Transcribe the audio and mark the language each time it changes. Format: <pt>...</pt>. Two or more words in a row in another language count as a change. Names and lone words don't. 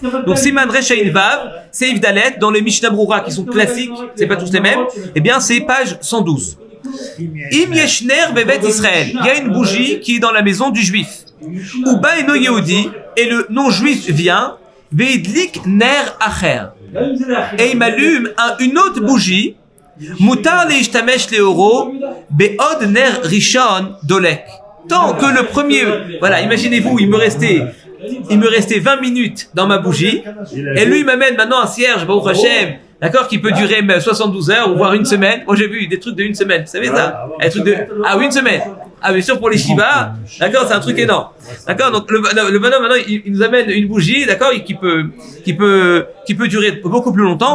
<he>Donc סימן ריש עין וו, סעיף דלת,</he> <fr>dans les Mishnah Berurah qui sont classiques, c'est pas tous les mêmes, eh bien c'est page 112.</fr> <he>אם יש נר בבית ישראל,</he> <fr>il y a une bougie qui est dans la maison du juif.</fr> <he>ובא אינו יהודי,</he> <fr>et le non-juif vient,</fr> <he>והדליק נר אחר.</he> <fr>Et il m'allume une autre bougie,</fr> <he>מותר להשתמש לאורו, בעוד נר ראשון דולק.</he> <fr>Tant que le premier, voilà, imaginez-vous, il me restait 20 minutes dans ma bougie, et lui il m'amène maintenant un cierge,</fr> <he>ברוך השם,</he> <fr>d'accord, qui peut durer 72 heures, ou voire une semaine. Moi, j'ai vu des trucs de une semaine, vous savez ça? Des trucs de, oui, une semaine. Ah, bien sûr, pour les Shiva, d'accord, c'est un truc énorme. D'accord, donc, le bonhomme, maintenant, il nous amène une bougie, d'accord, qui peut durer beaucoup plus longtemps.</fr>